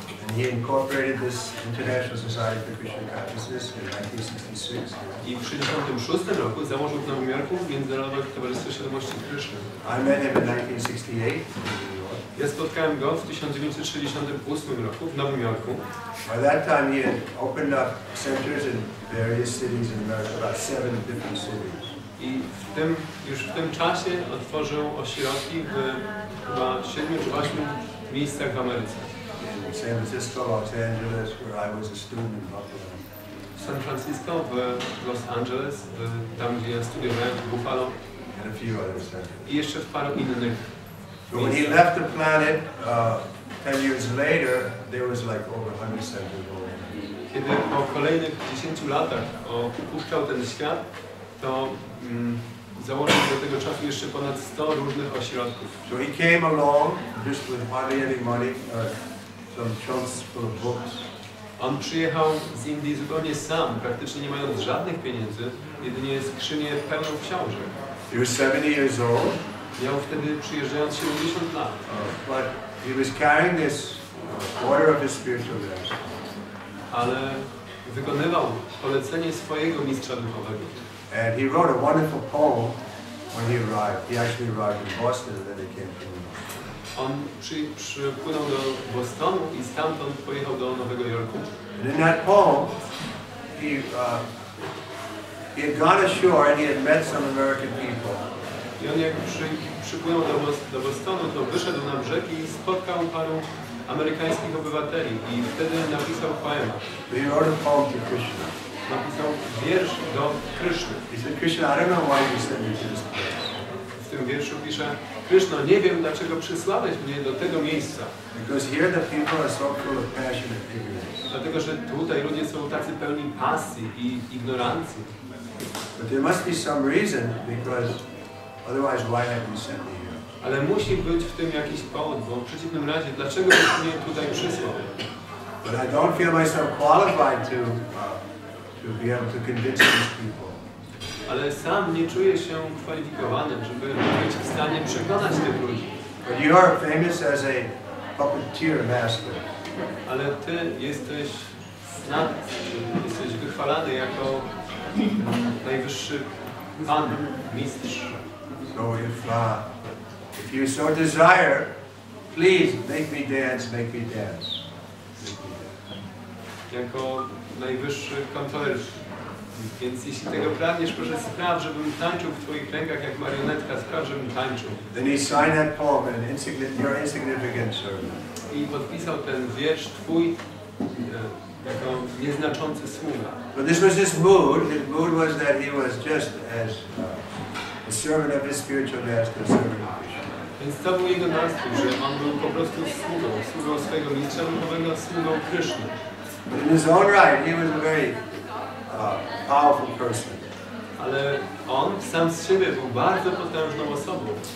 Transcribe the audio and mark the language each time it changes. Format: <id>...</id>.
<en>And he incorporated this International Society for Krishna Consciousness in 1966.</en> <pl>I w 1966 roku założył w Nowym Jorku Międzynarodowe Towarzystwo Świadomości Kryszny.</pl> <en>I met him in 1968.</en> <pl>Ja spotkałem go w 1968 roku w Nowym Jorku.</pl> <en>By that time he had opened up centers in various cities in America, about 7 different cities.</en> <pl>I już w tym czasie otworzył ośrodki w chyba 7 czy 8 miejscach w Ameryce.</pl> <en>In San Francisco, Los Angeles, where I was a student in Buffalo.</en> <pl>W San Francisco, w Los Angeles, tam gdzie ja studiowałem, w Buffalo.</pl> <en>And a few other centers.</en> <pl>I jeszcze w paru innych.</pl> <en>But when he left the planet 10 years later, there was like over 100 centers over.</en> <pl>Kiedy po kolejnych 10 latach opuszczał ten świat, to założył do tego czasu jeszcze ponad 100 różnych ośrodków.</pl> <en>So he came along just with hardly any money, some trunks full of books.</en> <pl>On przyjechał z Indii zupełnie sam, praktycznie nie mając żadnych pieniędzy, jedynie skrzynię pełną książek.</pl> <en>He was 70 years old.</en> <pl>Miał wtedy, przyjeżdżając, 70 lat.</pl> <en>But he was carrying this order of his spiritual master.</en> <pl>Ale wykonywał polecenie swojego mistrza duchowego.</pl> <en>And he wrote a wonderful poem when he arrived. He actually arrived in Boston and then they came to New York.</en> <pl>On przypłynął do Bostonu i stamtąd pojechał do Nowego Jorku.</pl> <en>And in that poem, he had gone ashore and he had met some American people.</en> <pl>I on jak przypłynął do Bostonu, to wyszedł na brzeg i spotkał paru amerykańskich obywateli i wtedy napisał poemat.</pl> <en>He wrote a poem to Krishna.</en> <pl>Napisał wiersz do Kryszny.</pl> <en>He said, Krishna, I don't know why you sent me to this place.</en> <pl>W tym wierszu pisze: Kryszno, nie wiem, dlaczego przysłałeś mnie do tego miejsca.</pl> <en>Because here the people are so full of passion and ignorance.</en> <pl>Dlatego, że tutaj ludzie są tacy pełni pasji i ignorancji.</pl> <en>But there must be some reason, because otherwise why have you sent me here?</en> <pl>Ale musi być w tym jakiś powód, bo w przeciwnym razie, dlaczego byś mnie tutaj przysłał?</pl> <en>But I don't feel myself qualified to be able to convince these people.</en> <pl>Ale sam nie czuję się kwalifikowany, żeby być w stanie przekonać tych ludzi.</pl> <en>But you are famous as a puppeteer master.</en> <pl>Ale ty jesteś znany, jesteś wychwalany jako najwyższy pan, mistrz.</pl> <en>So if you so desire, please make me dance, make me dance.</en> <pl>Jako najwyższy kontroler. Więc jeśli tego pragniesz, proszę spraw, żebym tańczył w twoich rękach jak marionetka, spraw, żebym tańczył.</pl> <en>Then he signed that poem in your insignificant servant.</en> <pl>I podpisał ten wiersz twój jako nieznaczący sługa.</pl> <en>But this was his mood. His mood was that he was just as a servant of his spiritual master, servant of Krishna.</en> <pl>Więc to był jego nastrój, że on był po prostu sługą swojego mistrza duchowego, sługą Kryszny. But in his own right, he was a very powerful person. Ale on sam z siebie był bardzo potężną osobą.</pl>